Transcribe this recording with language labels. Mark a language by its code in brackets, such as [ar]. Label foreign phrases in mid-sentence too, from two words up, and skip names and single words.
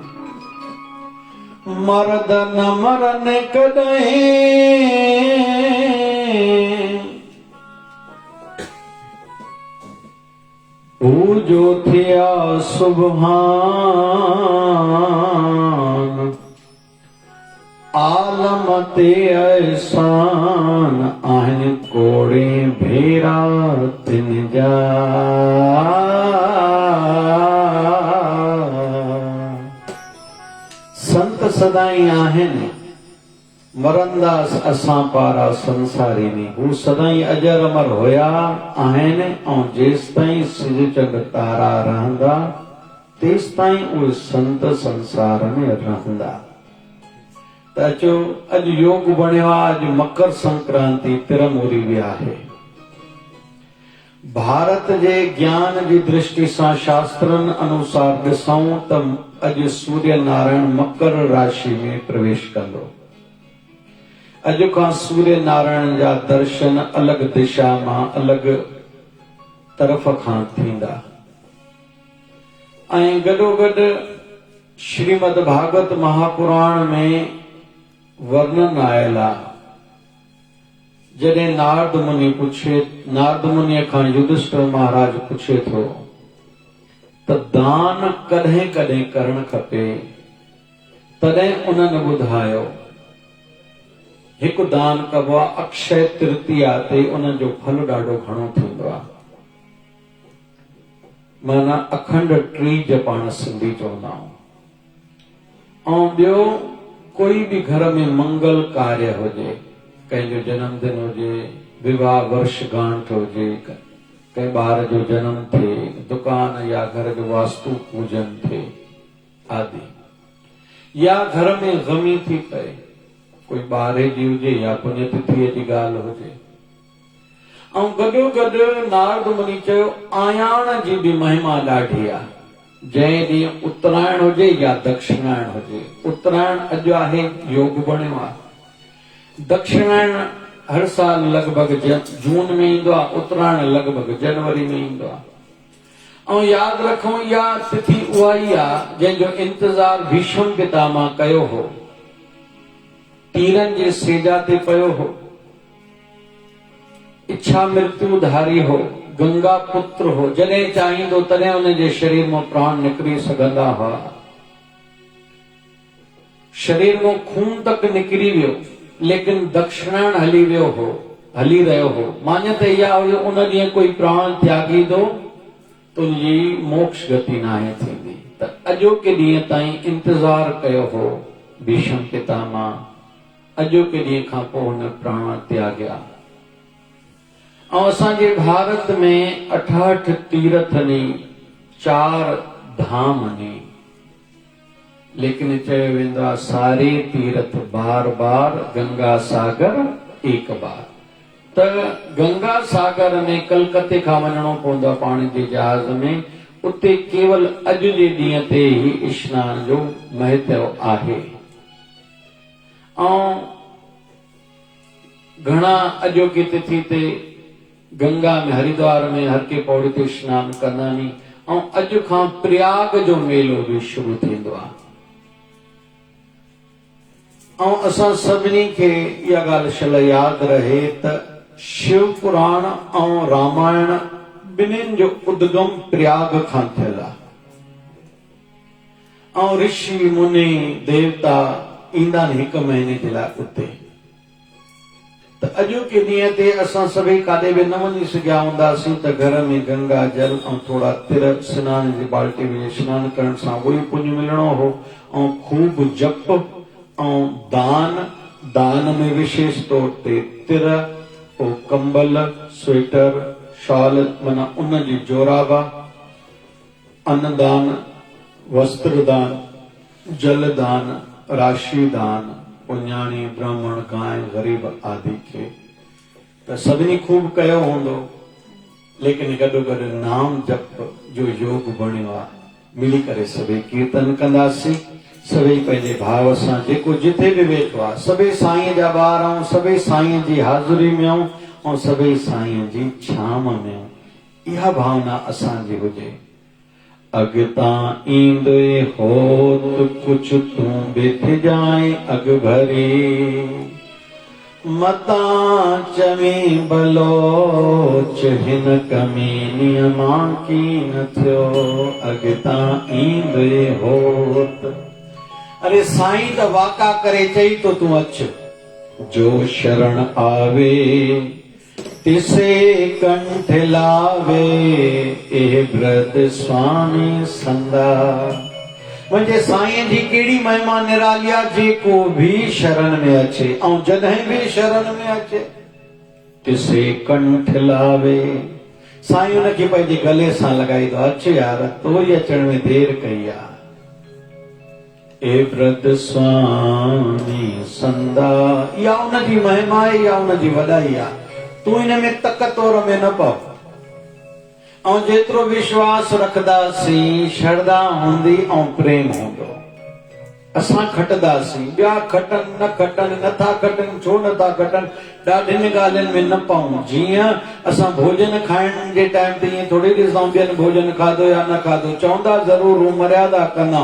[sd] मर्द न मरन कॾहिं हो जो थिया सुभान, आलम ते एहसान आहिनि कोड़े भेरा तिन जा। संत सदाई आहिनि मरंदा असां पारा संसारी नी, हू सदाई अजर अमर होया आहिनि ऐं जेसि ताईं सिज चंड तारा रहंदा तेसि ताईं उहे संत संसार में रहंदा। त अचो अॼु योग बणियो आहे, अॼु मकर संक्रांति तिरमूरी बि आहे। भारत जे ज्ञान जी दृष्टि सां शास्त्रनि अनुसार ॾिसूं त अॼु सूर्य नारायण मकर राशि में प्रवेश कंदो। अॼु खां सूर्य नारायण जा दर्शन अलॻि दिशा मां अलॻि तरफ़ खां थींदा ऐं गॾोगॾु श्रीमद भागवत महापुराण में वर्णन आयल आहे। जॾहिं नारद मुनि खां युधिष्ठिर महाराज पुछे थो त दान कॾहिं कॾहिं करणु खपे, तॾहिं उन्हनि ॿुधायो हिकु दान कबो आहे अक्षय तृतीया ते, उन जो फल ॾाढो घणो थींदो आहे। माना अखंड टीज पाण सिंधी चवंदा आहियूं। ऐं ॿियो कोई बि घर में मंगल कार्य हुजे, कंहिंजो जन्मदिन हुजे, विवाह वर्षगांठ हुजे, कंहिं ॿार जो जन्म थिए, दुकान या घर जो वास्तु पूजन थिए आदि, या घर में गमी थी पए, कोई ॿारहे जी हुजे या पुण्यतिथीअ जी ॻाल्हि हुजे। ऐं गॾो नारद मुनि चयो आयाण जी बि महिमा ॾाढी आहे। जंहिं ॾींहुं उत्तरायण हुजे या दक्षिणायण हुजे, उत्तरायण अॼु आहे, योग बणियो आहे। दक्षिणायण हर साल लॻभॻि जून में ईंदो आहे, उत्तरायण लॻभॻि जनवरी में ईंदो आहे। ऐं यादि रखूं इहा तिथि उहा ई आहे जंहिंजो इंतज़ार भीष्म पितामह कयो हो, तीरनि जे सेजा ते पियो हो, इच्छा मृत्युधारी हो, गंगा पुत्र हो, जॾहिं चाहींदो तॾहिं हुनजे शरीर मां प्राण निकिरी सघंदा हुआ। शरीर मां खून तक निकिरी वियो, लेकिन दक्षिणायण हली वियो हो, हली रहियो हो। मान्यता इहा हुई उन ॾींहुं कोई प्राण त्यागी दो तुंहिंजी मोक्ष गति न आहे थींदी। त अॼोके ॾींहं ताईं इंतज़ार कयो हो भीष्म पितामह, अॼोके ॾींहं खां पोइ हुन प्राण त्यागिया। ऐं असांजे भारत में 68 तीर्थ नी, 4 धाम नी, लेकिन चयो वेंदो आहे [hi] सारे तीर्थ बार बार, गंगा सागर एक बार। [sd] त गंगा सागर में कलकत्ते खां वञणो पवंदो आहे पाणी जे जहाज में, उते केवल अॼु जे ॾींहं ते ई स्नान जो महत्व आहे। ऐं घणा अॼोकी तिथि ते गंगा में, हरिद्वार में हर के पौड़ी ते स्नान कंदा नी। ऐं अॼु खां प्रयाग जो मेलो बि शुरू थींदो आहे। ऐं असां सभिनी खे इहा ॻाल्हि शल यादि रहे त शिव पुराण ऐं रामायण ॿिन्हिनि जो उद्गम प्रयाग खां थियल आहे। ऐं ऋषि मुनि देवता ईंदा आहिनि हिकु महीने जे लाइ उते। त अॼोके ॾींहं ते असां सभई काॾे बि न वञी सघिया हूंदासीं त घर में गंगा जल ऐं थोरा तिर सनान जी बाल्टी में सनानु करण सां उहो ई पुञ मिलणो हो। ऐं खूब जप ऐं दान में विशेष तौर ते तिर, पोइ कंबल, स्वेटर, शॉल, माना उन जी जोराबा, अन्नदान, वस्त्रदान, जलदान, राशि दान, पुञाणी, ब्राह्मण, गांइ, गरीब आदि खे त सभिनी खूब कयो हूंदो। लेकिन गॾो नाम जप जो योग बणियो आहे। मिली करे सभई कीर्तन कंदासीं, सभई पंहिंजे भाव सां, जेको जिथे बि वेठो आहे, सभई साईं जा ॿार ऐं सभई साईं जी हाज़ुरी में ऐं सभई साईं जी छाम में, इहा भावना असांजी हुजे। अॻितां ईंदे होत कुझु तूं बिथ जाए अॻ भरी, मतां चवीं बलोच हिन कमीनीअ मां की न थियो, अॻितां ईंदे होत। अरे साईं त वाका करे चई तो तूं अच, [pa] ਜੋ ਸ਼ਰਣ ਆਵੇ ਤਿਸੇ ਕੰਠ ਲਾਵੇ, ਏਹ ਵ੍ਰਤ ਸੁਆਮੀ ਸੰਦਾ। [sd] मुंहिंजे साईं जी कहिड़ी महिमा निराली आहे, जेको भी शरण में अचे ऐं जॾहिं भी शरण में अचे तिसे कंठ लावे। साईं हुनखे पंहिंजे गले सां लॻाईंदो, अच यार, तोरी अचण में देर कई आहे। ए [pa] ਵ੍ਰਤ ਸੁਆਮੀ ਸੰਦਾ, [sd] इहा उनजी महिमा आहे, इहा उनजी वॾाई आहे। तूं हिन में तक तोर में न पव। ऐं जेतिरो विश्वास रखंदासीं, श्रद्धा हूंदी ऐं प्रेम हूंदो, असां खटंदासीं। ॿिया खटनि न खटनि, नथा खटनि, छो नथा खटनि, ॾाढियुनि ॻाल्हियुनि में न पऊं। जीअं असां भोजन खाइण जे टाइम ते ईअं थोरी ॾिसंदा ॿियनि भोजन खाधो या न खाधो, चवंदा ज़रूर मर्यादा कंदा।